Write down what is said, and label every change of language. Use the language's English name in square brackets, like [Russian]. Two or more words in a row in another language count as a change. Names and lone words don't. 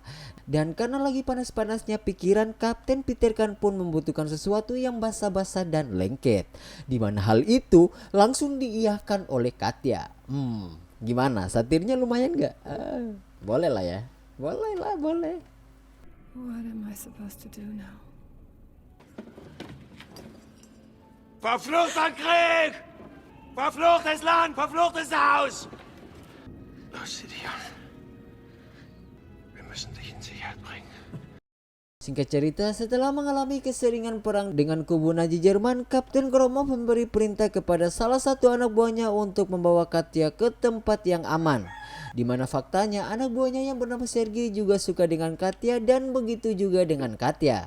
[Indonesian] Dan karena lagi panas-panasnya pikiran, Kapten Peter Pan pun membutuhkan sesuatu yang basah-basah dan lengket. Di mana hal itu langsung diiyahkan oleh Katya. Gimana? Satirnya lumayan gak? Boleh lah ya. Boleh lah, boleh. [English] What am I supposed to do now? [German] Verfluchter Krieg! Verfluchtes Land! Verfluchtes Haus! Los, Gideon. Wir müssen dich in Sicherheit bringen. [Indonesian] Singkat cerita, setelah mengalami keseringan perang dengan kubu Nazi Jerman, Kapten Gromov memberi perintah kepada salah satu anak buahnya untuk membawa Katya ke tempat yang aman. Di mana faktanya anak buahnya yang bernama Sergei juga suka dengan Katya dan begitu juga dengan Katya.